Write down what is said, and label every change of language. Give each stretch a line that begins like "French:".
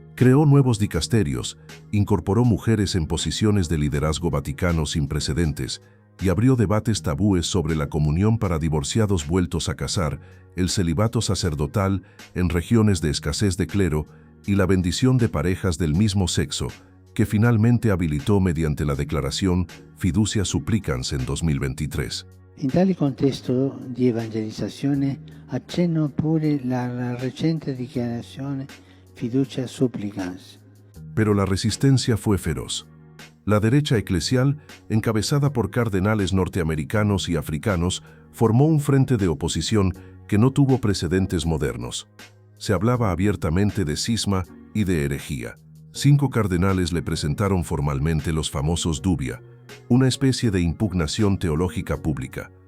Spanish: Creó nuevos dicasterios, incorporó mujeres en posiciones de liderazgo vaticano sin precedentes y abrió debates tabúes sobre la comunión para divorciados vueltos a casar, el celibato sacerdotal en regiones de escasez de clero y la bendición de parejas del mismo sexo, que finalmente habilitó mediante la declaración Fiducia Supplicans en 2023.
Italian: In tale contesto di evangelizzazione accenno pure la recente dichiarazione Fiducia Supplicans.
Spanish: Pero la resistencia fue feroz. La derecha eclesial, encabezada por cardenales norteamericanos y africanos, formó un frente de oposición que no tuvo precedentes modernos. Se hablaba abiertamente de cisma y de herejía. 5 cardenales le presentaron formalmente los famosos dubia, una especie de impugnación teológica pública.